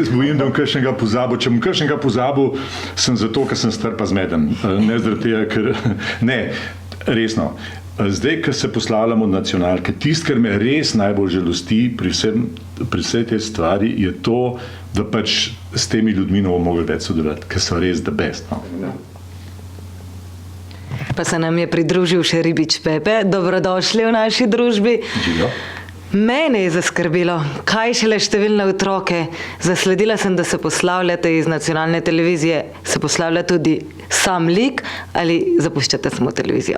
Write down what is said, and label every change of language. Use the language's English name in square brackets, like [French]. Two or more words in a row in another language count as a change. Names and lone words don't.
[Slovenian] Se bojim, da bom kakšnega pozabil. Če bom kakšnega pozabil, sem zato, ker sem star pa zmeden. Ne zaradi tega, ker... Ne, resno. Zdaj, ko se poslavljamo od nacionalke, tisto, kar me res najbolj žalosti pri vsej tej stvari, je to, da pač s temi ljudmi ne bomo mogli več sodelovati, ker so res [English] the best. [Slovenian] No. Pa se nam je pridružil še ribič Pepe. Dobrodošli v naši družbi. Živijo. Mene je zaskrbelo, kaj šele številne otroke. Zasledila sem, da se poslavljate iz nacionalne televizije. Se poslavlja tudi sam lik ali zapuščate samo televizijo?